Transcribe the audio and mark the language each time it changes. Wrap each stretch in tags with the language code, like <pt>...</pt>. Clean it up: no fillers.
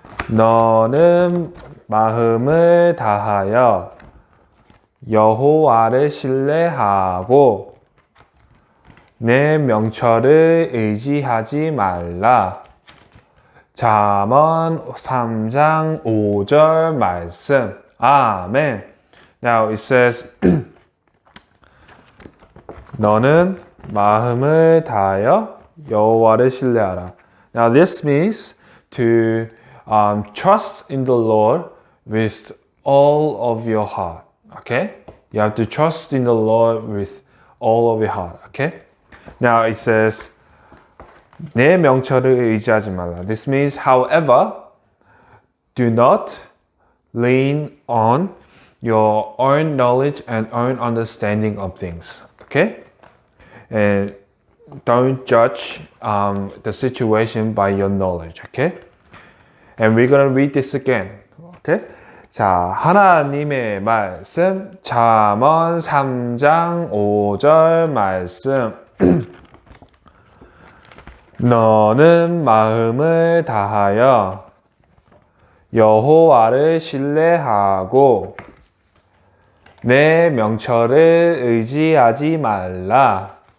<ko>너는 마음을 다하여 여호와를 신뢰하고 내 명철을 의지하지 말라. 잠언 3장 5절 말씀. 아멘.</ko> <en>Now it says</en> <ko>너는 마음을 다하여 여호와를 신뢰하라.</ko> <en>Now this means to trust in the Lord with all of your heart. Okay? You have to trust in the Lord with all of your heart. Okay? Now it says</en> <ko>내 명철을 의지하지 말라.</ko> <en>This means, however, do not lean on your own knowledge and own understanding of things. Okay? And don't judge the situation by your knowledge. Okay? And we're gonna read this again. Okay?</en> <ko>자, 하나님의 말씀, 잠언 3장 5절 말씀. 너는 마음을 다하여 여호와를 신뢰하고 내 명철을 의지하지 말라.</ko>